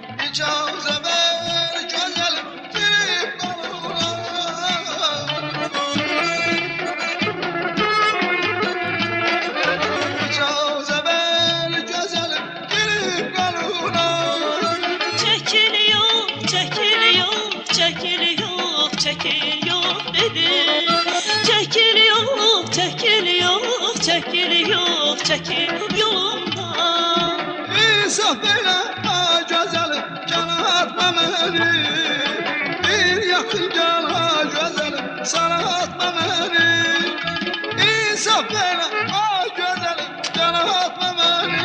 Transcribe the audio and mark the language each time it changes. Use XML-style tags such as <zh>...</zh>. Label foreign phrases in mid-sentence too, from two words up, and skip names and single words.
<az>icazə ver gözəlim girib qalına. İcazə ver gözəlim girib qalına.</az> <tr>Çekil yok, çekil yok, çekil yok, çekil yok dedim. Çekil yok, çekil yok, çekil yok, çekil yolumdan.</tr> <az>İnsaf belə ha gözəlim yana atma məni. Bir yaxın gəl ha gözəlim sana atma məni. İnsaf belə ha gözəlim yana atma məni.</az>